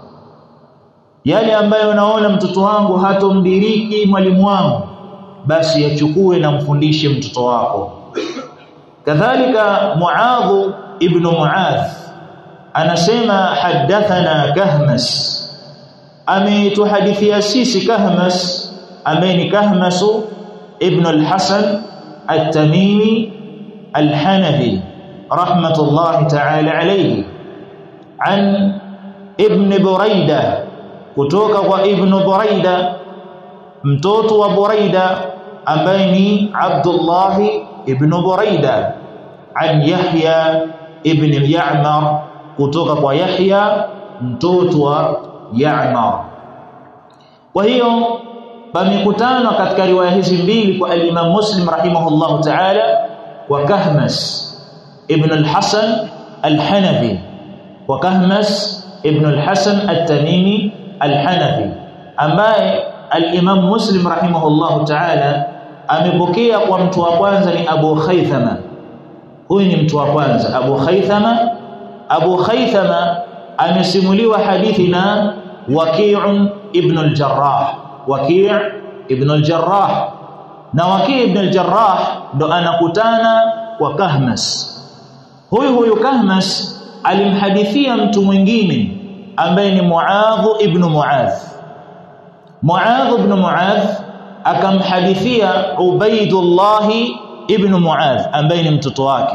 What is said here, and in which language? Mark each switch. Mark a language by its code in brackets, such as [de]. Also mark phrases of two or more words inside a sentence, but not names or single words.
[sw] Yale ambayo naona mtoto wangu hatomdiriki mwalimu wangu, basi yachukue na mfundishe mtoto wako. Kadhalika Muadh ibn Muadh anasema hadathana Kahmas, ametuhadithia sisi Kahmas ambaye ni Kahmas ibn al-Hasan at-Tamimi al-Hanafi [ar] رحمة الله تعالى عليه, [sw] an ibn Buraida, kutoka kwa ibn Buraida mtoto wa Buraida ambaye ni Abdullah ibn Buraida, an Yahya ibn Ya'mar, kutoka kwa Yahya mtoto wa Ya'mar. Kwa hiyo pamekutana katika riwaya hizi mbili kwa al-Imam Muslim [ar] رحمه الله تعالى [sw] wa Kahmas ibn al-Hasan al-Hanafi wa Kahmas ibn al-Hasan at-Tamimi al-Hanafi, ambaye al-Imam Muslim [ar] رحمه الله تعالى [sw] amepokea kwa mtu wa kwanza ni Abu Khaythama. Huyu ni mtu wa kwanza Abu Khaythama. Abu Khaythama amesimuliwa hadithi na Waki' ibn al-Jarrah. Waki' ibn al-Jarrah, na Waki' ibn al-Jarrah ndo anakutana kwa Kahmas. Huyu Kahmas alimhadithia mtu mwingine ambaye ni Muadh ibn Muadh. Muadh ibn Muadh akamhadithia Ubaidullah ibn Muadh ambaye ni mtoto wake.